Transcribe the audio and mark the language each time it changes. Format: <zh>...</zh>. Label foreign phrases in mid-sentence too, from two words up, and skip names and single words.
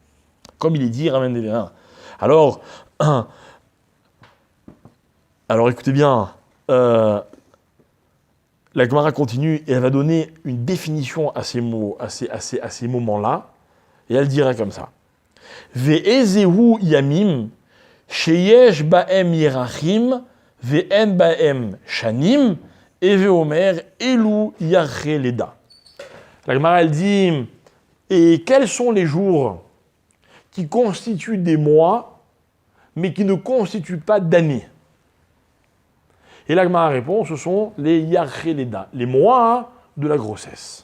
<fr>Ok? Comme il est dit, ramène des vins. Alors, écoutez bien, la Gemara continue et elle va donner une définition à ces mots, à ces moments-là, et elle dira comme ça.</fr> <he>ואיזהו ימים, שיש בהם ירחים, ואין בהם שנים, et ואומר אלו ירחי לידה.</he> <fr>La Gemara, elle dit, et quels sont les jours qui constituent des mois, mais qui ne constituent pas d'années? Et la Gemara répond, ce sont les</fr> <he>ירחי לידה,</he> <fr>les mois de la grossesse.</fr>